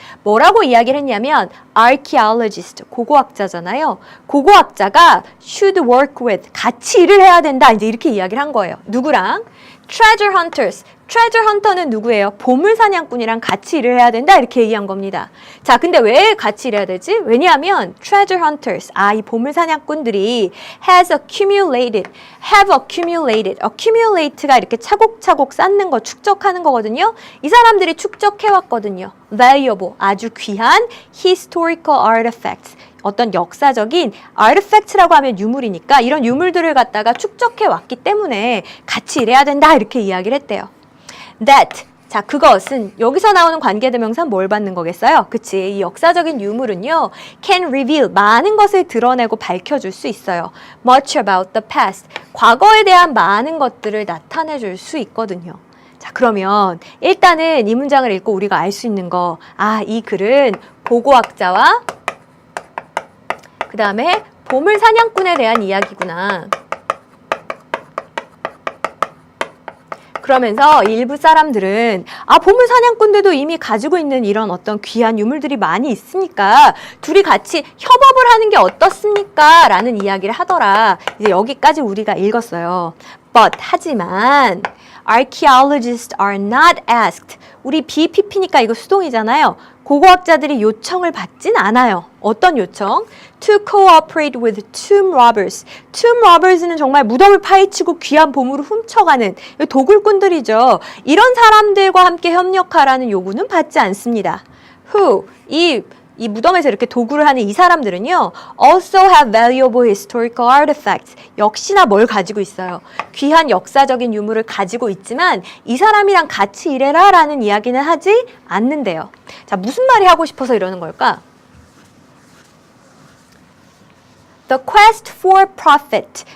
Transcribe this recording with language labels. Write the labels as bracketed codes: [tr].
[ko] 뭐라고 이야기를 했냐면 archaeologist, 고고학자잖아요. 고고학자가 [en] should work with, [ko] 같이 일을 해야 된다. 이제 이렇게 이야기를 한 거예요. 누구랑? [en] treasure hunters. [ko] treasure hunter는 누구예요? 보물사냥꾼이랑 같이 일을 해야 된다. 이렇게 얘기한 겁니다. 자, 근데 왜 같이 일해야 되지? 왜냐하면 treasure hunters, 이 보물사냥꾼들이 [en] have accumulated. [ko] accumulate가 이렇게 차곡차곡 쌓는 거, 축적하는 거거든요. 이 사람들이 축적해왔거든요. [en] valuable, [ko] 아주 귀한 [en] historical artifacts. [ko] 어떤 역사적인 artifact라고 하면 유물이니까 이런 유물들을 갖다가 축적해 왔기 때문에 같이 일해야 된다 이렇게 이야기를 했대요. That, 자 그것은 여기서 나오는 관계대명사 뭘 받는 거겠어요? 그치, 이 역사적인 유물은요 [en] can reveal, [ko] 많은 것을 드러내고 밝혀줄 수 있어요. [en] Much about the past, [ko] 과거에 대한 많은 것들을 나타내 줄 수 있거든요. 자, 그러면 일단은 이 문장을 읽고 우리가 알 수 있는 거, 이 글은 고고학자와 그 다음에 보물사냥꾼에 대한 이야기구나. 그러면서 일부 사람들은 보물사냥꾼들도 이미 가지고 있는 이런 어떤 귀한 유물들이 많이 있으니까 둘이 같이 협업을 하는 게 어떻습니까? 라는 이야기를 하더라. 이제 여기까지 우리가 읽었어요. [en] But, [ko] 하지만 [en] archaeologists are not asked. [ko] 우리 BPP니까 이거 수동이잖아요. 고고학자들이 요청을 받진 않아요. 어떤 요청? [en] To cooperate with tomb robbers. [ko] tomb robbers는 정말 무덤을 파헤치고 귀한 보물을 훔쳐가는 도굴꾼들이죠. 이런 사람들과 함께 협력하라는 요구는 받지 않습니다. [en] Who? [ko] 이 무덤에서 이렇게 도구를 하는 이 사람들은요. [en] Also have valuable historical artifacts. [ko] 역시나 뭘 가지고 있어요. 귀한 역사적인 유물을 가지고 있지만 이 사람이랑 같이 일해라 라는 이야기는 하지 않는데요. 자, 무슨 말이 하고 싶어서 이러는 걸까? [en] The quest for profit.